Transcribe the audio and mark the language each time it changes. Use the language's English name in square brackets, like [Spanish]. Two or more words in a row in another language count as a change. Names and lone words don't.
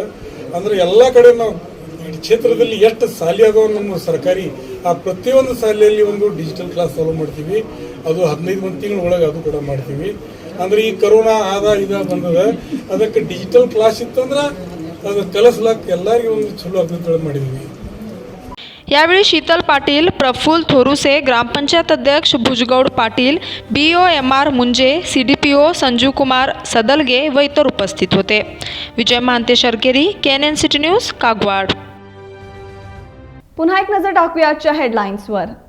[Kannada] ಅಂದರೆ ಎಲ್ಲ ಕಡೆ ನಾವು ಈ ಕ್ಷೇತ್ರದಲ್ಲಿ ಎಷ್ಟು ಶಾಲೆ ಅದಾವ ನಮ್ಮ ಸರ್ಕಾರಿ ಆ ಪ್ರತಿಯೊಂದು ಶಾಲೆಯಲ್ಲಿ ಒಂದು [English] digital class [Kannada] ಚಾಲೂ ಮಾಡ್ತೀವಿ. ಅದು 15 ತಿಂಗಳ ಒಳಗೆ ಅದು ಕೂಡ ಮಾಡ್ತೀವಿ. ಅಂದರೆ ಈ ಕರೋನಾ ಬಂದದ, ಅದಕ್ಕೆ [English] digital class [Kannada] ಇತ್ತಂದ್ರೆ ಅದು ಕಲಿಸ್ಲಕ್ಕೆ ಎಲ್ಲರಿಗೂ ಒಂದು ಚಲೋ ಆಗ್ತದೆ ಮಾಡಿದ್ವಿ. [Marathi] यावेळी शीतल पाटील, प्रफुल्ल थोरुसे, ग्रामपंचायत अध्यक्ष भुजगौड पाटील, BO MR मुंजे, CDPO संजू कुमार सदलगे व इतर उपस्थित होते. विजय महांते शर्केरी, KNN न्यूज, कागवाड. पुन्हा एक नजर टाकूया आजच्या हेडलाईन्सवर.